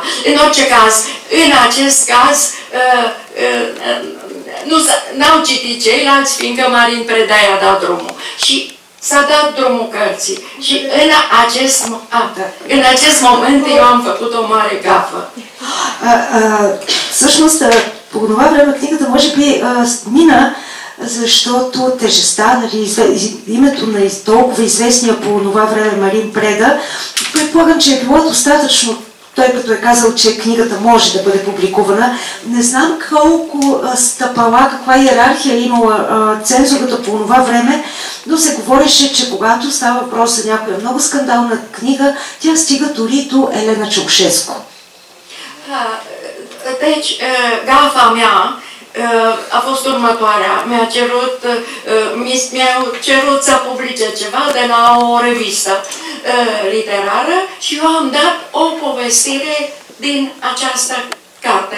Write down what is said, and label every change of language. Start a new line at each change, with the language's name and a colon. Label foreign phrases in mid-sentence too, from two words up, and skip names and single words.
Romanian: În orice caz, în acest caz, n-au citit ceilalți, fiindcă Marin Preda i-a dat drumul. Și s-a dat drumul cărții. Și în acest moment eu am făcut o mare gafă.
Bulgarian: Всъщност, по това време книгата може би мина, защото тежестта, името на толкова известния по това време Марин Преда, предполагам, че е било достатъчно, той като е казал, че книгата може да бъде публикувана. Не знам колко стъпала, каква иерархия е имала цензурата по това време, но се говореше, че когато става въпрос за някоя много скандална книга, тя стига дори до Елена Ceaușescu.
Romanian: Deci, gafa mea a fost următoarea. Mi-a cerut să publice ceva de la o revistă literară și eu am dat o povestire din această carte.